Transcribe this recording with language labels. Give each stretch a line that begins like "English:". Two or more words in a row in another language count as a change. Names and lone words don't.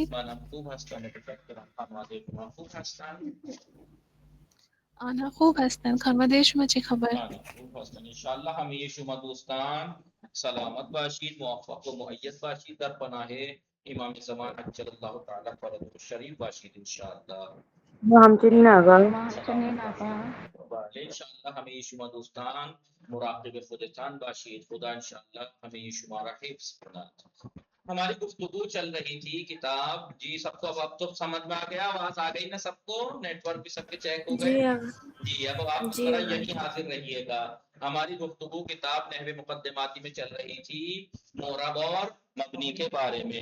Persian: منم خوب هستم. متشکرم. خانواده شما خوب هستن؟ آنها خوب هستند. خانواده شما چه خبر؟ آنها خوب هستن. انشالله همه شما دوستان سلامت باشید، موفق و مؤید باشید، در پناه امام زمان
Arabic: عجل الله تعالی فرجه الشریف
Persian: باشید انشاءالله. وہ ہم چنین آغا شما همچنین آقا. بله انشاءالله همه شما دوستان مراقب خودتان باشید. خدا انشاءالله همه شما را حفظ کند.
Urdu: ہماری گفتگو چل رہی تھی کتاب، جی سب کو اب تو سمجھ میں آ گیا، آواز آ گئی نا سب کو؟ نیٹ ورک بھی سب کے چیک ہو گئے؟ جی اب آپ ذرا یہی حاضر رہیے گا۔ ہماری گفتگو کتاب نحو مقدماتی میں چل رہی تھی معرب اور مبنی کے بارے میں۔